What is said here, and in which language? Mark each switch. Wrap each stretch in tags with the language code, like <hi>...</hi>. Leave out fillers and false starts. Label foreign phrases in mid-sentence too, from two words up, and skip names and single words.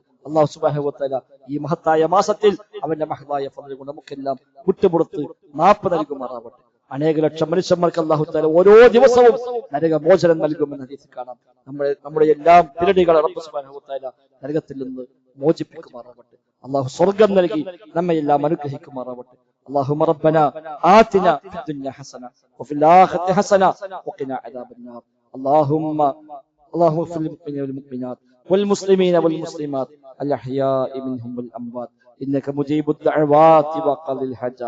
<ar>الله سبحانه وتعالى</ar> <ml>ഈ മഹത്തായ മാസത്തിൽ അവന്റെ മഹത്തായ ഫضل കൊണ്ട് നമുക്കെല്ലാം വിട്ടുപുറത്ത് മാപ്പ് നൽകുമാറാവട്ടെ. അനേക ലക്ഷം മനുഷ്യന്മാർക്ക്</ml> <ar>الله تعالى</ar> <ml>ഓരോ ദിവസവും നരകമോചനം നൽകുമെന്ന് ഹദീസിൽ കാണാം. നമ്മുടെ എല്ലാം പിരടികളെ</ml> <ar>رب سبحانه وتعالى</ar> <ml>നരകത്തിൽ നിന്ന് മോചിപ്പിക്കുമാറാവട്ടെ. അല്ലാഹു സ്വർഗ്ഗം നൽകി നമ്മയെല്ലാം അനുഗ്രഹിക്കുമാറാവട്ടെ.</ml> <ar>اللهم ربنا آتنا في الدنيا حسنة وفي الآخرة حسنة وقنا عذاب النار. اللهم اغفر للمؤمنين والمؤمنات والمسلمين والمسلمات الأحياء منهم والأموات إنك مجيب الدعوات وقاضي الحاجات.</ar>